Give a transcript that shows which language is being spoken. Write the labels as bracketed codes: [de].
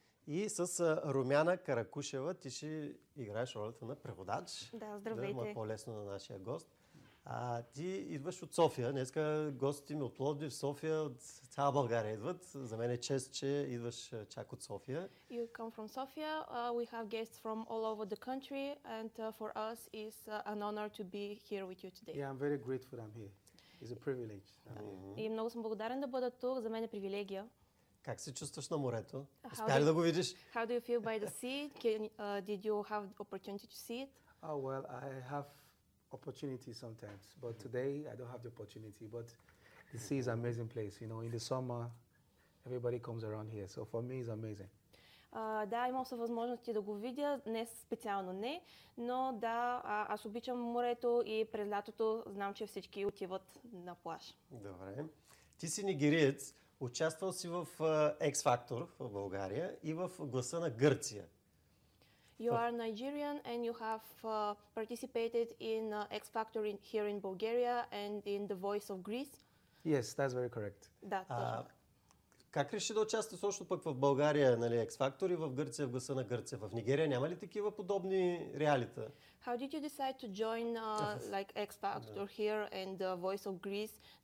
[bg] И с Румяна Каракушева. Ти ще играеш ролята на преводач. Да, здравейте! Да, ма по-лесно на нашия гост. Ти идваш от София. Днеска гостите ми от Пловдив, София, от цяла България идват. За мен е чест, че идваш чак от София. [en] You come from Sofia. We have guests from all over the country and for us is an honor to be here with you today. Yeah, I'm very grateful I'm here. It's a privilege. [bg] И много съм благодарен да бъда тук. За мен е привилегия. Как се чувстваш на морето? Успя ли да го видиш? [en] How do you feel by the sea? Did you have the opportunity to see it? Oh, well, I have opportunity sometimes, but today I don't have the opportunity, but the sea is an amazing place, you know, in the summer everybody comes around here, so for me it's amazing. [bg] Да, имам се възможности да го видя, не специално не, но да, аз обичам морето и през лятото знам, че всички отиват на плаж. Добре. Ти си нигериец, участвал си в X-Factor в България и в Гласа на Гърция. [en] You are Nigerian and you have participated in X Factor in, here in Bulgaria and in The Voice of Greece. Yes, that's very correct. [bg] Да, точно. Как реши да участваш точно пък в България, нали, X Factor и в Гърция, в Гласа на Гърция? В Нигерия няма ли такива подобни реалита? [en] How did you decide to join like X Factor here and The Voice of Greece?